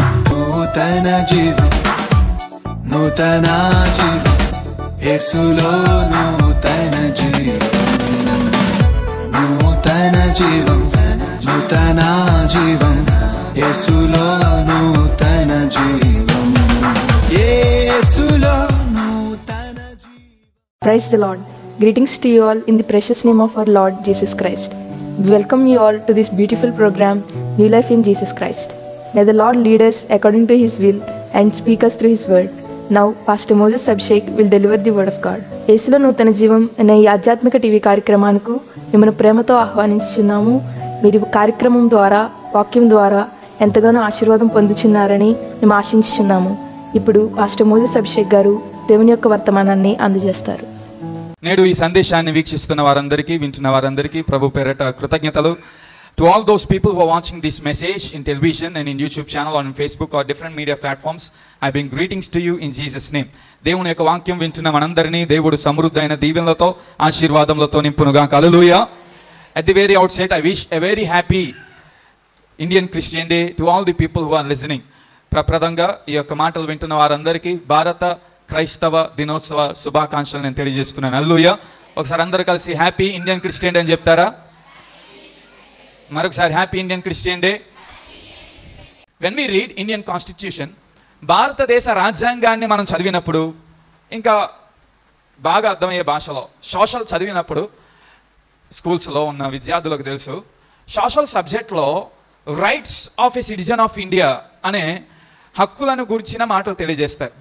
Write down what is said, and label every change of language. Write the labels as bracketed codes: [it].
[te] నూతన జీవం, నూతన జీవం, యేసులో నూతన జీవం, నూతన జీవం, నూతన జీవం, యేసులో నూతన జీవం, యేసులో నూతన జీవం. [en] Praise the Lord. Greetings to you all in the precious name of our Lord Jesus Christ. We welcome you all to this beautiful program, New Life in Jesus Christ. May the Lord lead us according to His will and speak us through His word. Now, Pastor Moses Abhishek will deliver the word of God. [te] యేసులో నూతన జీవం అనే ఈ ఆధ్యాత్మిక TV కార్యక్రమానికి మిమ్మల్ని ప్రేమతో ఆహ్వానించుచున్నాము. మీరు కార్యక్రమం ద్వారా, వాక్యం ద్వారా ఎంతగానో ఆశీర్వాదం పొందుచున్నారని మేము ఆశించుచున్నాము. ఇప్పుడు పాస్టర్ మోజెస్ అభిషేక్ గారు దేవుని యొక్క వర్తమానాన్ని అందజేస్తారు. నేడు ఈ సందేశాన్ని వీక్షిస్తున్న వారందరికీ, వింటున్న వారందరికీ ప్రభు పేరట కృతజ్ఞతలు. [en] To all those people who are watching this message in television and in YouTube channel or on Facebook or different media platforms, I bring greetings to you in Jesus name. [te] దేవుని యొక్క వాక్యం వింటున్న మనందరినీ దేవుడు సమృద్ధైన దీవెనలతో, ఆశీర్వాదములతో నింపునుగా. హల్లెలూయా. [en] At the very outset, I wish a very happy Indian Christian Day to all the people who are listening. [te] ప్రప్రదంగా ఈ యొక్క మాటలు వింటున్న వారందరికీ భారత క్రైస్తవ దినోత్సవ శుభాకాంక్షలు నేను తెలియజేస్తున్నాను. హల్లెలూయా. ఒకసారి అందరూ కలిసి [en] happy Indian Christian day [te] అని చెప్తారా? మరొకసారి happy Indian Christian day. [en] when we read Indian constitution, [te] భారతదేశ రాజ్యాంగాన్ని మనం చదివినప్పుడు, ఇంకా బాగా అర్థమయ్యే భాషలో సోషల్ చదివినప్పుడు, స్కూల్స్లో ఉన్న విద్యార్థులకు తెలుసు, సోషల్ సబ్జెక్ట్లో [en] rights of a citizen of India [te] అనే హక్కులను గురించిన మాటలు తెలియజేస్తాయి.